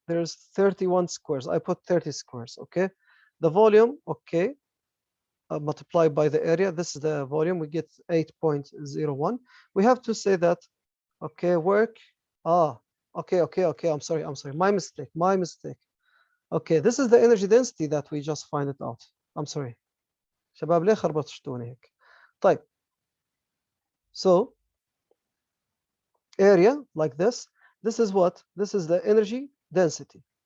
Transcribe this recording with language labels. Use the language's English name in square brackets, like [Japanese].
[English] There's 31 squares. I put 30 squares. Okay, the volume, okay, multiplied by the area. This is the volume. We get 8.01. We have to say that. Okay, work. Okay. I'm sorry. My mistake. Okay, this is the energy density that we just find it out. I'm sorry. [Arabic] شباب ليه خربطتوني هيك؟ طيب. [English] So area like this. This is what? This is the energy density.